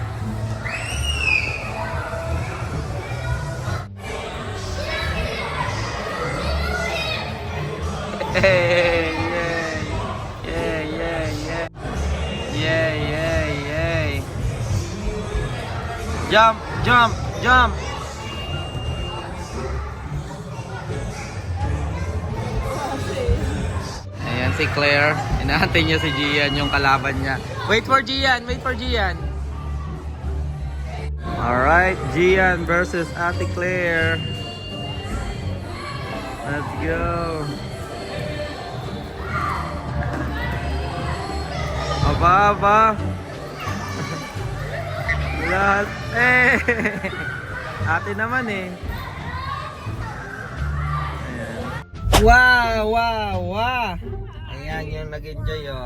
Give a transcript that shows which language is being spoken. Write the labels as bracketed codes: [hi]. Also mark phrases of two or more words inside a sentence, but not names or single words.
[en] Yay! Yay! Yay! Yay! Yay! Yay! Yay! Yay! Jump! Jump! Jump! [tl] Ayan si Claire. Inaantay niya si Gian, yung kalaban niya. [en] Wait for Gian! Wait for Gian! Alright, Gian versus Ate Claire. Let's go! [tl] Aba. Lahat. Eh. Ate naman eh. Ayan. Wow. Ayan yung nag-enjoy oh.